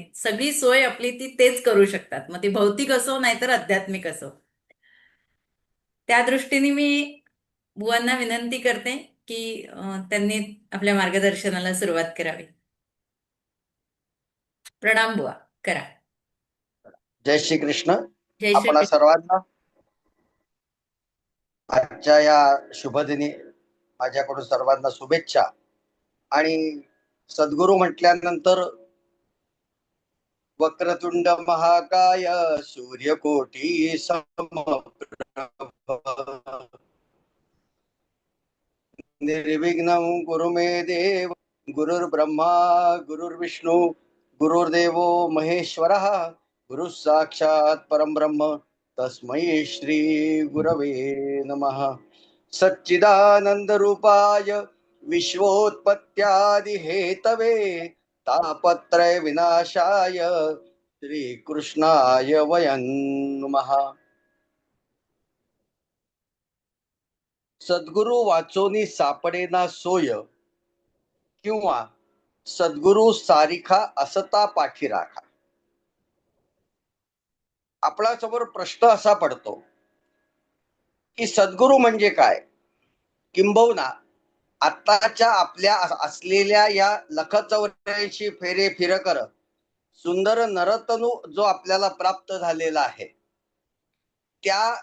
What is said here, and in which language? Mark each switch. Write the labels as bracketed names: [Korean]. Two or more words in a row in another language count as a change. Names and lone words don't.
[Marathi] सगळी सोय आपली ती तेच करू शकतात, मग ती भौतिक असो नाहीतर आध्यात्मिक असो. त्या दृष्टीने मी बुवांना विनंती करते की त्यांनी आपल्या मार्गदर्शनाला सुरुवात करावी. प्रणाम बुवा. करा. जय श्री कृष्ण. जय श्री आपणा कृष्ण. सर्वांना आजच्या या शुभदिनी माझ्याकडून सर्वांना शुभेच्छा. आणि सद्गुरू म्हटल्यानंतर [Sanskrit] वक्रतुंड महाकाय सूर्यकोटी समप्रभ निर्विघ्नं कुरु मे देव. गुरुर्ब्रह्मा गुरुर्विष्णू गुरुर्देवो महेश्वरः गुरु साक्षात परब्रह्म तस्मै श्री गुरवे नमः. सच्चिदानंद रूपाय विश्वोत्पत्त्यादि हेतवे तापत्रय विनाशाय श्रीकृष्णाय वयं नमः. [Marathi] सद्गुरु वाचोनी सापडेना सोय किंवा सद्गुरु सारिखा असता पाठी राखा. आपल्या समोर प्रश्न असा पडतो की सद्गुरु म्हणजे काय, किंबहुना आताच्या आपल्या असलेल्या या [Hindi] लख 84 फेरे फिरकर सुंदर नरतनु जो [Marathi] आपल्याला प्राप्त झालेला आहे, त्या